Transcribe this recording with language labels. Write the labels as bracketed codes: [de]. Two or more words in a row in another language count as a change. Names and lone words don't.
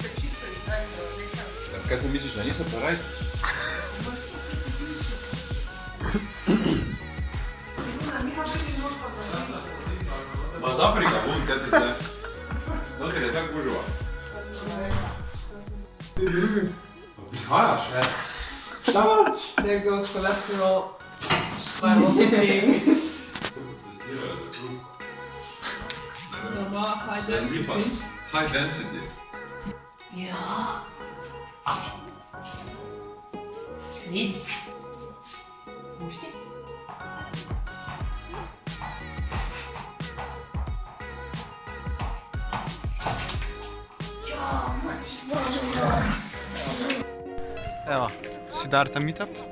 [sl] Kaj ti misliš, da nisem paraj? Ma zapri ga bom, kaj ti zdaj? Noter je tako gužova. Prihajaš, ne? [en] There goes cholesterol skyrocketing. [sl] To testirajo za kruh. Doma, [en] high [sl] Zipa, [en] density. high density. [sl] Ja. Res? Evo, Siddharta meetup.